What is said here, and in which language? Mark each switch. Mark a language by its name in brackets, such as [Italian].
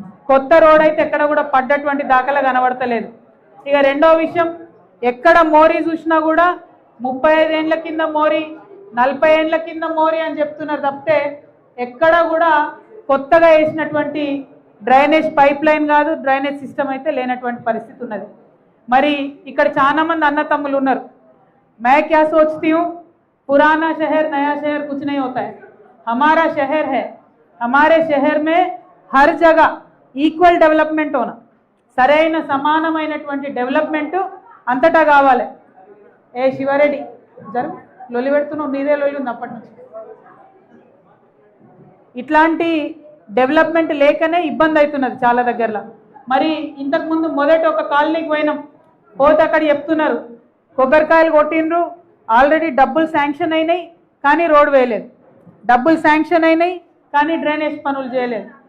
[Telugu] కొత్త రోడ్ అయితే ఎక్కడ కూడా పడ్డటువంటి దాఖలా కనబడతలేదు. ఇక రెండో విషయం, ఎక్కడ మోరీ చూసినా కూడా 35 ఏళ్ల కింద మోరీ, 40 ఏళ్ల కింద మోరీ అని చెప్తున్నారు తప్పితే ఎక్కడ కూడా కొత్తగా వేసినటువంటి డ్రైనేజ్ పైప్ లైన్ కాదు, డ్రైనేజ్ సిస్టమ్ అయితే లేనటువంటి పరిస్థితి ఉన్నది. మరి ఇక్కడ చాలా మంది అన్నతమ్ములు ఉన్నారు. [Hindi] मैं क्या सोचती हूँ, पुराना शहर नया शहर कुछ नहीं होता है. हमारा शहर है, हमारे शहर में हर जगह [English] equal development [Hindi] होना, [Telugu] సరైన సమానమైనటువంటి డెవలప్మెంట్ అంతటా కావాలి. ఏ శివారెడ్డి జరుగు లొల్లి పెడుతున్నావు, నీదే లొల్లి ఉంది అప్పటి నుంచి. ఇట్లాంటి డెవలప్మెంట్ లేకనే ఇబ్బంది అవుతున్నది చాలా దగ్గరలో. మరి ఇంతకుముందు మొదట ఒక కాలనీకి పోయినాం, పోతే అక్కడ చెప్తున్నారు కొబ్బరికాయలు కొట్టిండ్రు, ఆల్రెడీ డబ్బులు శాంక్షన్ అయినాయి కానీ రోడ్ వేయలేదు, డబ్బులు శాంక్షన్ అయినాయి కానీ డ్రైనేజ్ పనులు చేయలేదు.